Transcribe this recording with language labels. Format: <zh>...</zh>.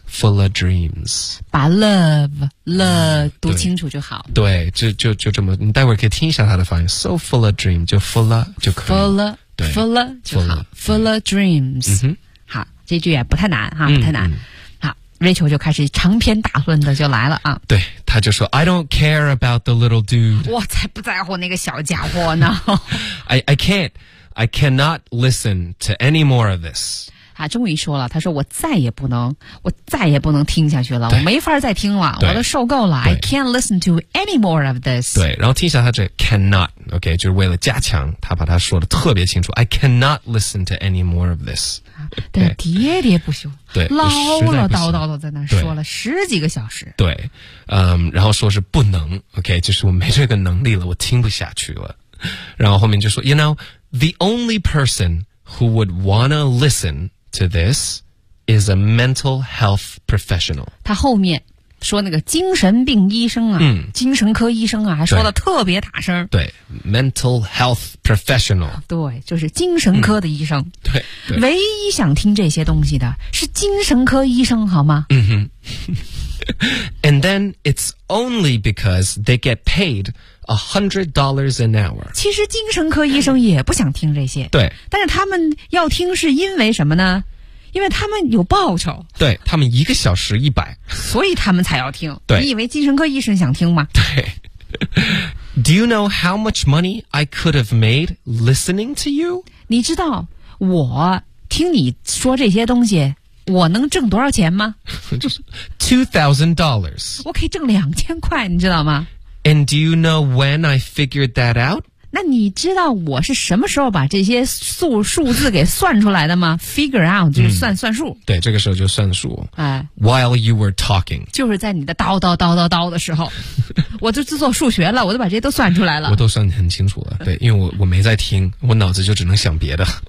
<en>Full of dreams.</en> <zh>把 love 读清楚就好。对 就这么你待会儿可以听一下他的发音。</zh> <en>So full of dreams,</en> <zh>就</zh> <en>full of</en> <zh>就可以。</zh> <en>Full of</en> <zh>就好。</zh> <en>Full of dreams.、嗯、</en> <zh>好这句也不太难哈不太难。好 ,Rachel 就开始长篇大论的就来了啊。对他就说</zh> <en>,I don't care about the little dude.</en> <zh>我才不在乎那个小家伙呢。</zh> <en>I can't, I cannot listen to any more of this.</en> <zh>他终于说了他说我再也不能听下去了我没法再听了我都受够了</zh> <en>I can't listen to any more of this</en> <zh>对然后听一下他这</zh> <en>cannot OK</en> <zh>就是为了加强他把他说的特别清楚</zh> <en>I cannot listen to any more of this</en> <zh>对喋喋不休对唠唠叨叨的在那说了十几个小时对然后说是不能</zh> <en>OK</en> <zh>就是我没这个能力了我听不下去了然后后面就说</zh> <en>You know the only person who would wanna listenTo this is a mental health professional.</en> <zh>他后面说那个精神病医生啊、精神科医生啊还说的特别大声。对</zh> <en>,mental health professional.</en> <zh>对就是精神科的医生。对。唯一想听这些东西的是精神科医生好吗嗯哼。</zh> <en>And then it's only because they get paid $100 an hour.</en> <zh>其实精神科医生也不想听这些。对。但是他们要听是因为什么呢？因为他们有报酬。对，他们一个小时100。所以他们才要听。对。你以为精神科医生想听吗？对。</zh> <en>Do you know how much money I could have made listening to you?</en> <zh>你知道我听你说这些东西我能挣多少钱吗？$2,000。我可以挣2000块，你知道吗</zh> <en>？And do you know when I figured that out?</en> <zh>那你知道我是什么时候把这些数字给算出来的吗？</zh> <en>Figure out</en> <zh>就是算数。对，这个时候就算数。哎，</zh> <en>While you were talking，</en> <zh>就是在你的叨叨叨叨叨的时候，我就自做数学了，我都把这些都算出来了。我都算很清楚了，对，因为我没在听，我脑子就只能想别的。</zh>